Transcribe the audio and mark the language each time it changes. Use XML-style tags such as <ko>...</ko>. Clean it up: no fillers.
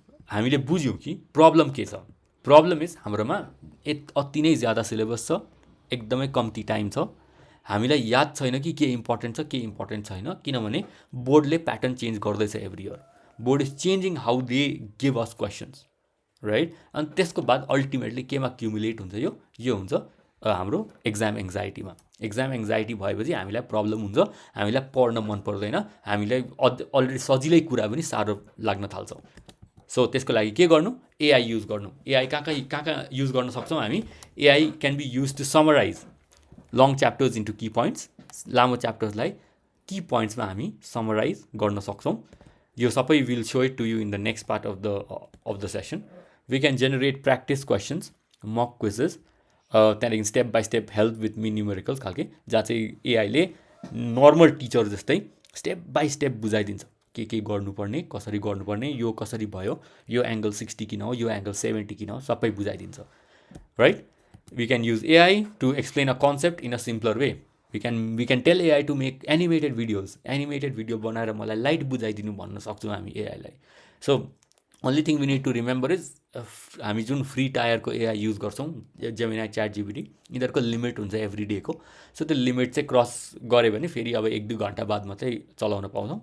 <ne>हामीले बुझ्यौँ कि प्रब्लम के छ. प्रब्लम इज हाम्रोमा अति नै ज्यादा सिलेबस छ, एकदमै कम्ती टाइम छ. हामीलाई याद छैन कि के इम्पोर्टेन्ट छ के इम्पोर्टेन्ट छैन. किनभने बोर्डले प्याटर्न चेन्ज गर्दैछ</ne> <en>Every year. Board is changing how they give us questions, right?</en> <ne>अनि त्यसको बाद अल्टिमेटली केमा क्युमुलेट हुन्छ? यो हुन्छ हाम्रो एक्जाम एङ्जाइटीमा. एक्जाम एङ्जाइटी भएपछि हामीलाई प्रब्लम हुन्छ, हामीलाई पढ्न मन पर्दैन, हामीलाई अलरेडी सजिलै कुरा पनि साह्रो लाग्न थाल्छ. सो त्यसको लागि के गर्नु? एआई युज गर्नु. एआई कहाँ युज गर्न सक्छौँ हामी?</ne> <en>AI can be use to summarise long chapters into key points.</en> <ne>लामो च्याप्टर्सलाई की पोइन्ट्समा हामी समराइज गर्न सक्छौँ.</ne> <en>यो सबै will show it to you in the next part of the session. We can generate practice questions, mock quizzes, त्यहाँदेखि step by step help with me numericals खालके,</en> <ne>जहाँ चाहिँ एआईले नर्मल टिचर जस्तै स्टेप बाई स्टेप बुझाइदिन्छ के गर्नुपर्ने, कसरी गर्नुपर्ने, यो कसरी भयो, यो एङ्गल 60 किन हो, यो एङ्गल 70 किन हो, सबै बुझाइदिन्छ, right?</ne> <en>We can use AI to explain a concept in a simpler way. We can tell AI to make animated videos.</en> <ne>Animated video बनाएर मलाई लाइट बुझाइदिनु भन्न सक्छौँ हामी एआईलाई. So</ne> <en>only thing we need to remember is</en> <ne>हामी जुन free टायरको AI use गर्छौँ, Gemini, chat GPT, यिनीहरूको limit हुन्छ एभ्री डेको. सो त्यो लिमिट चाहिँ क्रस गऱ्यो भने फेरि अब 1-2 घन्टा बाद मात्रै चलाउन पाउँछौँ.</ne>